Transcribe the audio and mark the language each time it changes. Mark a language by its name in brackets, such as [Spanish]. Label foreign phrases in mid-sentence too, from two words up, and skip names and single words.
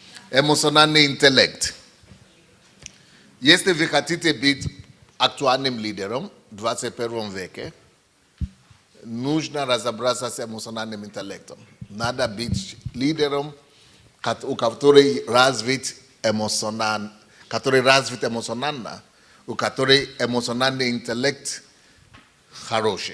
[Polish] Emocjonalny intelekt. Jeśli wy chcecie być aktualnym liderem w XXI wieku, [Russian] нужно разобраться с эмоциональным интеллектом. Надо быть лидером, у который развит эмоционально, у которого эмоциональный интеллект хороший.